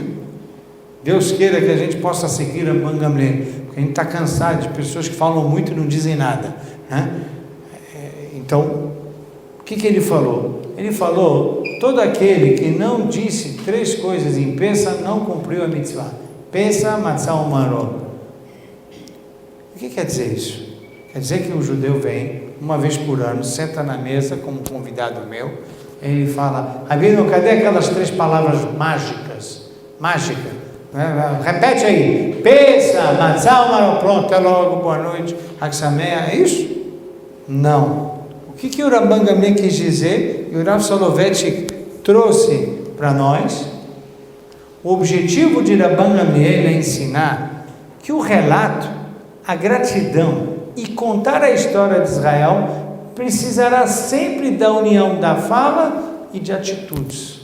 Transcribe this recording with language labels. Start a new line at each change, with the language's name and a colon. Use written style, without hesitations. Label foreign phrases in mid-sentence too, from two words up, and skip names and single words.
Portuguese: Deus queira que a gente possa seguir Rabban Gamliel, porque a gente está cansado de pessoas que falam muito e não dizem nada, né? Então, o que ele falou? Ele falou, todo aquele que não disse 3 coisas em Pessah não cumpriu a mitzvah.
Hebrew: פסח, מצה, מרור.
Portuguese: O que quer dizer isso? Quer dizer que o judeu vem uma vez por ano, senta na mesa como convidado meu, ele fala, Rabino, cadê aquelas 3 palavras mágicas? Repete aí,
Hebrew: פסח, מצה, מרור,
Portuguese: pronto, até logo, boa noite, Haksamea, é isso? Não. O que o Rabban Gamliel quis dizer, e o Rav Soloveitchik trouxe para nós? O objetivo de Rabban Gamliel é ensinar que o relato, a gratidão e contar a história de Israel precisará sempre da união da fala e de atitudes.